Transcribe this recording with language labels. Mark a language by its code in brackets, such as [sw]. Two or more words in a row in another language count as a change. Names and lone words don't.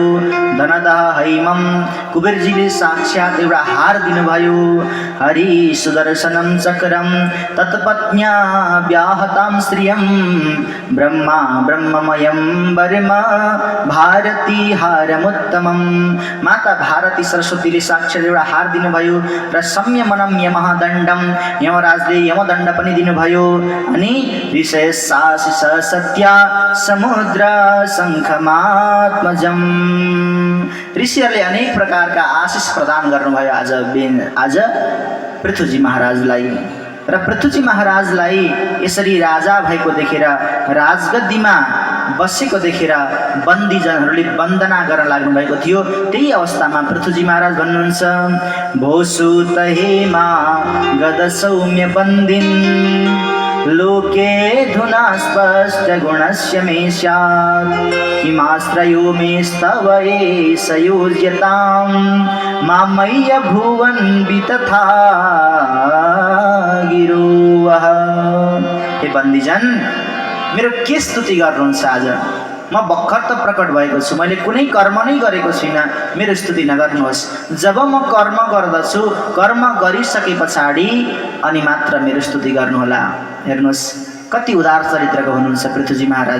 [sa] धनदह हैमम [ne] कुबेरजीले साक्षात् एउटा हार दिनुभयो। [sa] हरि सुदर्शनं चक्रम तत्पत्न्या व्याहतां श्रियं ब्रह्मा ब्रह्ममयं वर्म भारती हारमुत्तमं। [ne] माता भारती सरस्वतीले साक्षात् एउटा हार दिनुभयो र [sa] संयमनं यमदण्डम [ne] यमराजले यमदण्ड पनि दिनुभयो। अनि [sa] ऋषयशासिष सत्या समुद्र शङ्खमात्मजम [ne] ऋषिहरूले अनेक प्रकारका आशिष प्रदान गर्नुभयो आज पृथ्वीजी महाराजलाई। र पृथ्वीजी महाराजलाई यसरी राजा भएको देखेर राजगद्दीमा बसेको देखेर बन्दीजनहरूले वन्दना गर्न लाग्नु भएको थियो। त्यही अवस्थामा पृथ्वीजी महाराज भन्नुहुन्छ [sa] भोसु तहेमा गद सौम्य बन्दिन लोके धुना स्पष्ट गुणस्य मे स्यात् किमाश्रयो मे स्तव एष योज्यतां मामय्य भुवन् वितथा गिरोवः। [ne] हे बन्दीजन मेरो के स्तुति गर्नुहुन्छ आज? म भर्खर त प्रकट भएको छु, मैले कुनै कर्म नै गरेको छुइनँ, मेरो स्तुति नगर्नुहोस्। जब म कर्म गर्दछु, कर्म गरिसके पछाडि अनि मात्र मेरो स्तुति गर्नुहोला। हेर्नुहोस् कति उदार चरित्रको हुनुहुन्छ पृथ्वीजी महाराज।